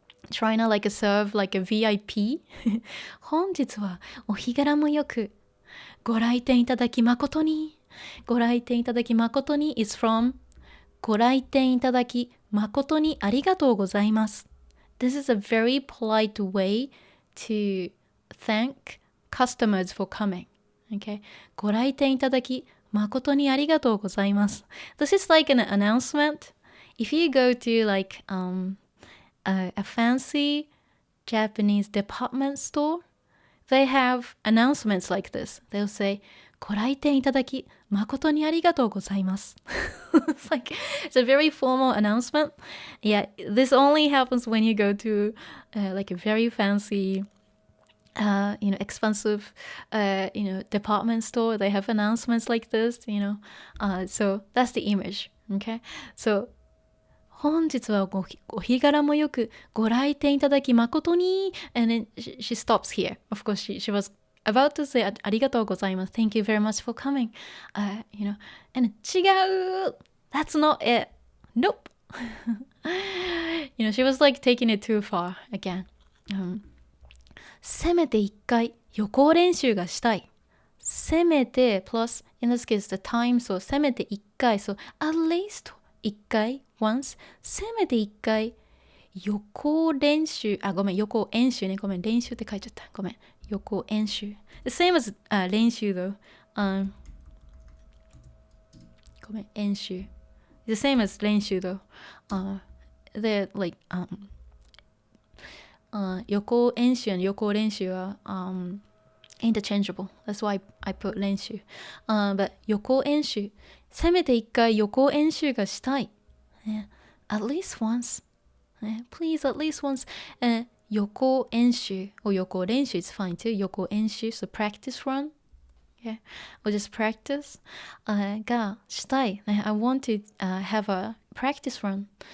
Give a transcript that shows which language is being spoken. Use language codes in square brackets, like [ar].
[en] Trying to like serve like a VIP. [ja] 本日はお日柄もよくご来店いただき誠にご来店いただき誠に [en] is from [ja] ご来店いただき誠にありがとうございます。 [en] This is a very polite way to thank customers for coming. Okay. [ja] ご来店いただき誠にありがとうございます。 [en] This is like an announcement. If you go to like a fancy Japanese department store, they have announcements like this. They'll say, [ja] ご来店いただき誠にありがとうございます。 [en] It's a very formal announcement. Yeah, this only happens when you go to like a very fancy expensive, department store. They have announcements like this, so that's the image. Okay, so [ja] 本日はお日柄もよくご来店いただき誠に [en] and then she stops here. Of course, she was about to say [ja] ありがとうございます. [en] Thank you very much for coming. And [ja] 違う [en] That's not it. Nope. She was like taking it too far again. [ja] せめて一回予行練習がしたい。せめて plus in this case the time, so せめて一回 [en] so at least [ja] 一回 [en] once [ja] せめて一回予行練習ごめん予行演習ねごめん練習って書いちゃったごめん予行演習 [en] the same as [ja] 練習 though ごめん演習 the same as 練習 [en] though they're like [ja] 予行演習 and 予行練習は [en] interchangeable. That's why I put 練習。 but 予行演習。 [ja] せめて一回予行演習がしたい。 [en] at least once. please, at least once. 予行演習 or 予行練習 is fine too. 予行演習 so practice run. Okay. Or just practice. [ja] がしたい。 [en] I want to have a practice run.